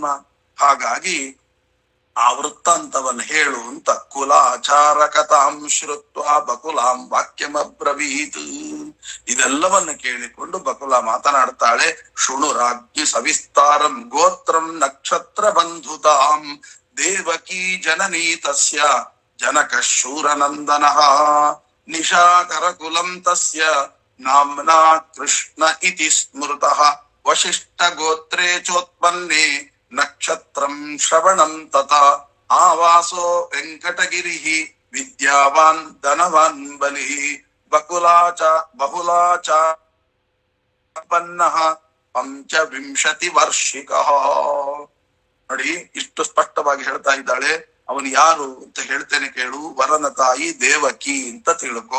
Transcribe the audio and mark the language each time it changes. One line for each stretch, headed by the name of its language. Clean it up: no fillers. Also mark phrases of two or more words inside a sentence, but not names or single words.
Kannada: ಹಾಗಾಗಿ ಆ ವೃತ್ತಾಂತವನ್ನು ಹೇಳು ಅಂತ.
Sanskrit: ಕುಲಾಚಾರ ಕಥಾಂ ಶ್ರುತ್ವ ಬಕುಲಾಂ ವಾಕ್ಯಮಬ್ರವೀತ್.
Kannada: ಇದೆಲ್ಲವನ್ನು ಕೇಳಿಕೊಂಡು ಬಕುಲ ಮಾತನಾಡ್ತಾಳೆ.
Sanskrit: ಶೃಣು ರಾಜ್ಞಿ ಸವಿಸ್ತಾರಂ ಗೋತ್ರಂ ನಕ್ಷತ್ರ ಬಂಧುತಾಂ ದೇವಕೀ ಜನನೀ ತಸ್ಯ ಜನಕ ಶೂರನಂದನಃ ನಿಶಾಕರ ಕುಲಂ ತಸ್ಯ ನಾಮ್ನಾ ಕೃಷ್ಣ ಇತಿ ಸ್ಮೃತಃ ವಶಿಷ್ಠ ಗೋತ್ರೇ ಚೋತ್ಪನ್ನೇ ನಕ್ಷತ್ರಂ ಶ್ರವಣಂ ತಥಾ ಆವಾಸೋ ವೆಂಕಟಗಿರಿಃ ವಿದ್ಯಾವಾನ್ ಧನವಾನ್ ಬಲಿಃ ಬಹುಲಾಚ ಪನ್ನಃ ಪಂಚವಿಂಶತಿ ವರ್ಷಿಕಃ.
Kannada: ನೋಡಿ, ಇಷ್ಟು ಸ್ಪಷ್ಟವಾಗಿ ಹೇಳ್ತಾ ಇದ್ದಾಳೆ. ಅವನು ಯಾರು ಅಂತ ಹೇಳ್ತೇನೆ ಕೇಳು. ವರನ ತಾಯಿ ದೇವಕಿ ಅಂತ ತಿಳ್ಕೊ.